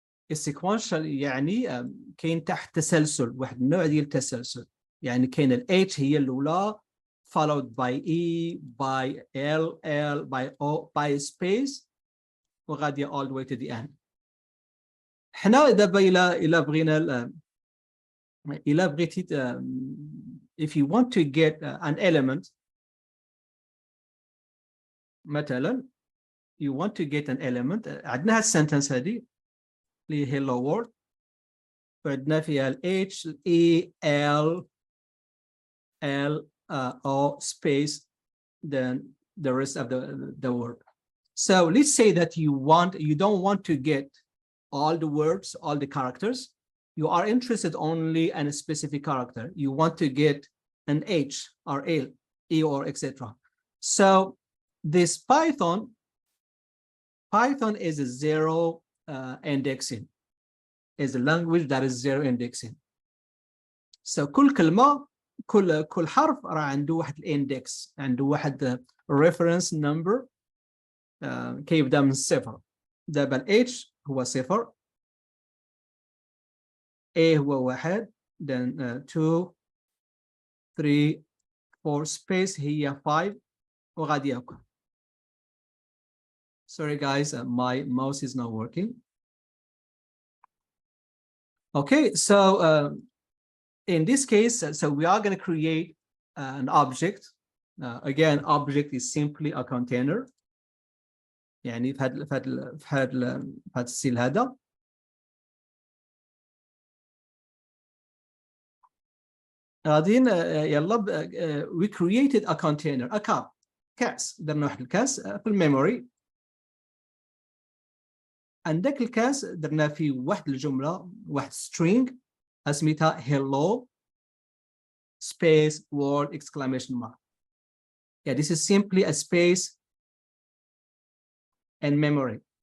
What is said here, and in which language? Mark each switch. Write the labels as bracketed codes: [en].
[ar] السيكونشال يعني كاين تحت تسلسل، واحد النوع ديال التسلسل. يعني كاين ال H هي الأولى [en] followed by E by L by O by space [ar] وغادية [en] all the way to the end. [ar] حنا دابا إلا بغينا إلا بغيتي [en] if you want to get an element مثلا you want to get an element [ar] عندنا السنتنس هذه اللي هي [en] hello world [ar] وعندنا فيها ال [en] H E L O space then the rest of the word. So let's say that you don't want to get all the words, all the characters. You are interested only in a specific character. You want to get an H or L, E or etc. So this Python is a zero indexing, is a language that is zero indexing. [ar] So كل كلمة كل حرف راه عنده واحد الاندكس، عنده واحد reference number كيبدا من الصفر. دابا ال H هو صفر، A هو واحد، then 2 3 4 space هي 5 وغادي هكا. [en] Sorry guys, my mouse is not working. Okay, so in this case, so we are going to create an object. Again, object is simply a container. [ar] يعني في هذا الستيل هذا. غاديين يلا [en] we created a container, a cup, كاس. [ar] درنا واحد الكاس في الميموري. عندك الكاس درنا فيه واحد الجملة، واحد string اسميتها hello space word exclamation mark. [en] Yeah, this is simply a space and memory.